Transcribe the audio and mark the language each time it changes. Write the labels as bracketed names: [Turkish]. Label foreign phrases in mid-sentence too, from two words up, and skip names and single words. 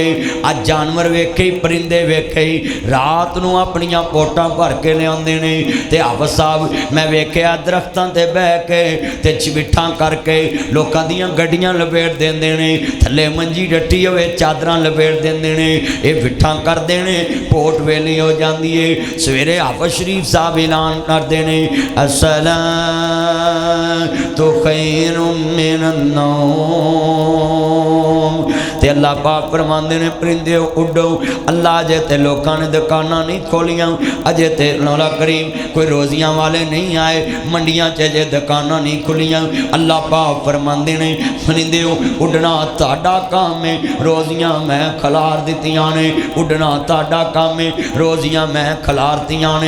[Punjabi] اج جانور ویکھے، پرندے ویکھے، رات نوں اپنیاں پوٹاں بھر کے لیاؤندے نے تے حافظ صاحب میں ویکھیا درختاں تے بہہ کے تے چوٹھاں کرکے لوکاں دیاں گڈیاں لپیٹ دیندے نے، تھلے منجی ڈٹھی ہووے چادراں لپیٹ دیندے نے، یہ وٹھاں کردے نے، پوٹ ویلی ہو جاندی ہے. سویرے حافظ شریف صاحب اعلان کردے نے [Arabic] الصلاة خير من النوم. [Punjabi] تے اللہ پاک فرماندے نے پرندے اڈو۔ اللہ اجے تے لوکاں نے دکاناں نہیں کھولیاں، اجے تے مولا کریم کوئی روزیاں والے نہیں آئے، منڈیاں چ اجے دکاناں نہیں کھلیاں. اللہ پاک فرماندے نے پرندے اڈنا تہاڈا کم ہے، روزیاں میں کھلار دتیاں نے، اڈنا تہاڈا کم ہے، روزیاں میں کھلارتیاں نے.